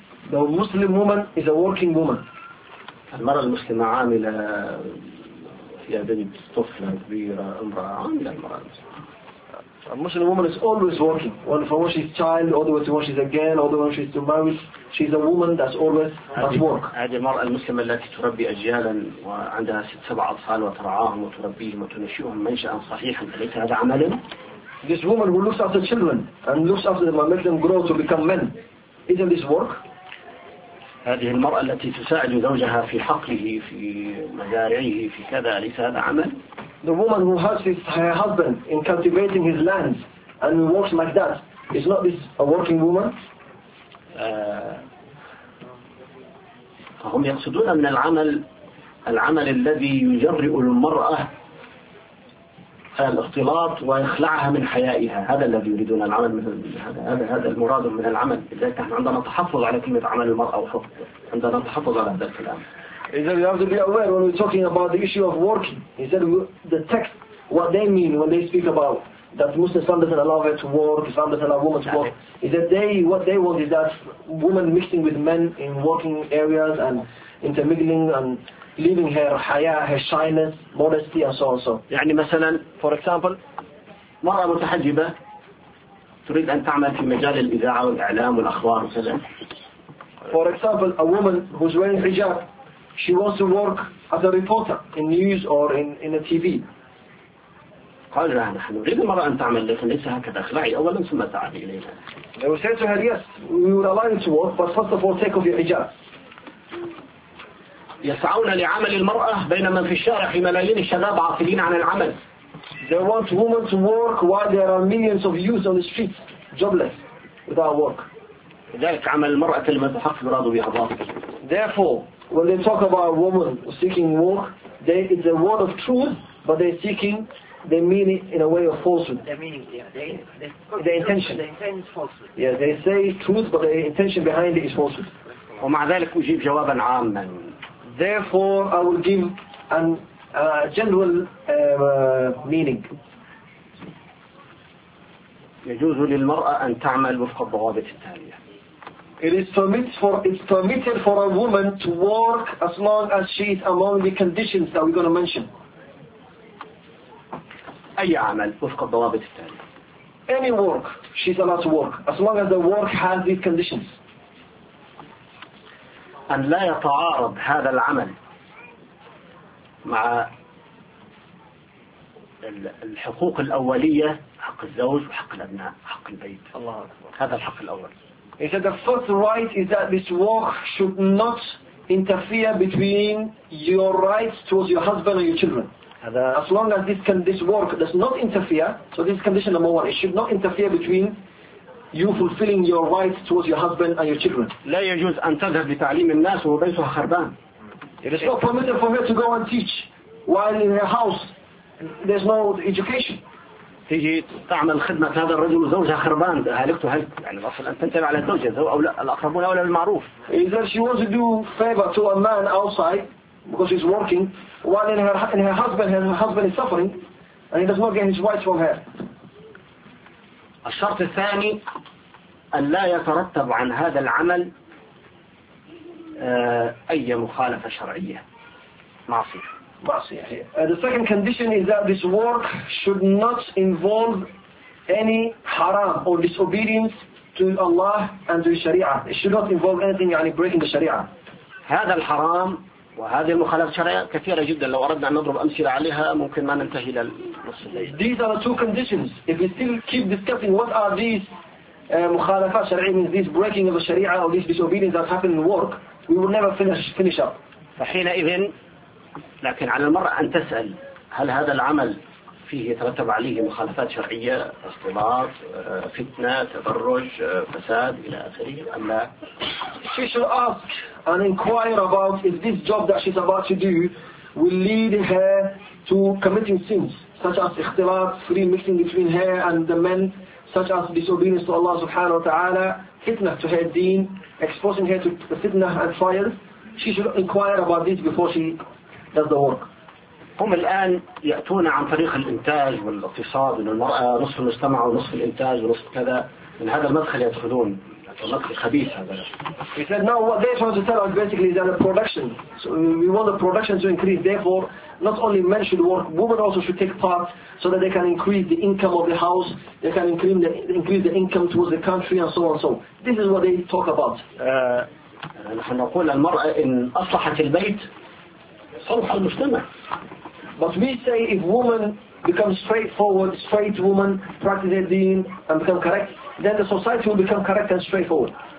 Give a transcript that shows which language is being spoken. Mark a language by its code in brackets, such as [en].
[en] the Muslim woman is a working woman [ar] المرأة المسلمة عاملة فيها بنت طفلة كبيرة امرأة عاملة المرأة المسلمة [en] A Muslim woman is always working. When from when she's child, all the way to when she's again, all the way when she's to marry, she's a woman that's always at work. [ar] هذه المرأة المسلمة التي تربي أجيالا وعندها ست سبع أطفال وترعاهم وتربيهم وتنشئهم منشأ صحيحا أليس هذا عملا؟ [en] This woman who looks after children and looks after them and makes them grow to become men, isn't this work? [ar] هذه المرأة التي تساعد زوجها في حقله في مزارعه في كذا أليس هذا عمل؟ [en] The woman who helps her husband in cultivating his lands and works like that, is not this a working woman? [ar] فهم يقصدون من العمل العمل الذي يجرئ المرأة الاختلاط ويخلعها من حيائها هذا الذي يريدون العمل من هذا المراد من العمل لذلك نحن عندنا تحفظ على كلمة عمل المرأة وفضل عندنا تحفظ على هذا الكلام [en] He said, you have to be aware when we're talking about the issue of working. He said, the text, what they mean when they speak about that Muslims doesn't allow her to work, Islam doesn't allow women to work. He said, what they want is that women mixing with men in working areas and intermingling and leaving her haya, her shyness, modesty, and so on. So. [ar] يعني مثلا, [en] for example, [ar] مرأة متحجبة تريد أن تعمل في مجال الإذاعة والإعلام والأخبار وكذا. [en] For example, a woman who's wearing hijab. She wants to work as a reporter in news or in a TV. [ar] قال لها نحن نريد المرأة أن تعمل لكن ليس هكذا اخلعي أولا ثم تعالي إلينا. [en] They will say to her yes, we will allow you to work, but first of all take off your hijab. [ar] يسعون لعمل المرأة بينما في الشارع في ملايين الشباب عاطلين عن العمل. [en] They want women to work while there are millions of youth on the streets, jobless, without work. [ar] لذلك عمل المرأة المتحف يراد بها باطل. [en] Therefore, when they talk about a woman seeking work, it's a word of truth, but they're seeking, they mean it in a way of falsehood. They mean, yeah, the intention. The intention is falsehood. Yeah, they say truth, but the intention behind it is falsehood. [ar] ومع ذلك أجيب جوابا عاما. [en] Therefore, I will give a general meaning. [ar] يجوز للمرأة أن تعمل وفق الضوابط التالية. [en] It's permitted for a woman to work as long as she's among the conditions that we're going to mention. [ar] أي عمل وفق الضوابط التالية. [en] Any work, she's allowed to work as long as the work has these conditions. [ar] أن لا يتعارض هذا العمل مع الحقوق الأولية حق الزوج وحق الأبناء حق البيت. الله أكبر. هذا الحق الأول. [en] He said the first right is that this work should not interfere between your rights towards your husband and your children. As long as this work does not interfere, so this is condition number one, it should not interfere between you fulfilling your rights towards your husband and your children. [ar] لا يجوز أن تذهب لتعليم الناس وبيتها خربان. [en] It is not permitted for her to go and teach while in her house there's no education. [ar] تيجي تعمل خدمة هذا الرجل وزوجها خربان هلكت وهلك يعني الأصل أن تنتبه على الزوجة أو لا الأقربون أولى بالمعروف. [en] إذا she wants to do favor to a man outside because he's working while her husband is suffering and he does not get his wife from her. [ar] الشرط الثاني أن لا يترتب عن هذا العمل أي مخالفة شرعية معصية. [en] The second condition is that this work should not involve any haram or disobedience to Allah and to the Sharia. It should not involve anything يعني breaking the Sharia. [ar] هذا الحرام وهذه المخالفة الشرعية كثيرة جدا لو أردنا أن نضرب أمثلة عليها ممكن ما ننتهي إلى النصف. [en] These are the two conditions. If we still keep discussing what are these [ar] مخالفات شرعية [en] means this breaking of the Sharia or this disobedience that happened in the work, we will never finish up. [ar] فحينئذ لكن على المرء أن تسأل هل هذا العمل فيه يترتب عليه مخالفات شرعية اختلاط فتنة تبرج فساد إلى آخره أم لا. [en] She should ask and inquire about if this job that she's about to do will lead her to committing sins such as اختلاط free mixing between her and the men such as disobedience to Allah subhanahu wa ta'ala, fitna to her deen, exposing her to fitna and fire. She should inquire about this before she does the work. [ar] هم الآن يأتون عن طريق الإنتاج والاقتصاد أن المرأة نصف المجتمع ونصف الإنتاج ونصف كذا من هذا المدخل يدخلون المدخل خبيث هذا. [en] He said, now what they want to tell us basically is that the production. So we want the production to increase. Therefore, not only men should work, women also should take part so that they can increase the income of the house. They can increase the income towards the country and so on. So this is what they talk about. [ar] نحن نقول المرأة إن أصلحت البيت. [en] But we say if woman becomes straightforward, straight woman, practice her deen and become correct, then the society will become correct and straightforward.